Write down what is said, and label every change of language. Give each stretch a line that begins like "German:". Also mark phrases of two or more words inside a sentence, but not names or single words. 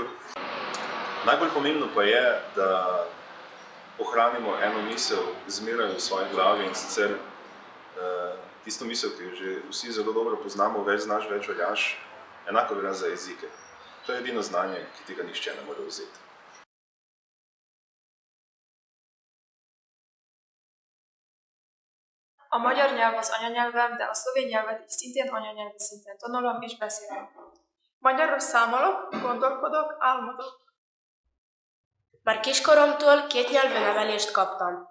Slovenian: Najbolj pomembno pa je, da ohranimo eno misel zmeraj v svoji glavi in sicer tisto misel, ki jo že vsi zelo dobro poznamo, več znaš, več veljaš, enako velja za jezike. To je edino znanje, ki tega nihče ne more vzeti.
Hungarian: A magyar nyelv az anyanyelvem, de a szlovén nyelvet is szintén anyanyelvi szinten tanulom és beszélem. Magyarul számolok, gondolkodok, álmodok. Már kiskoromtól 2 nyelvnevelést kaptam.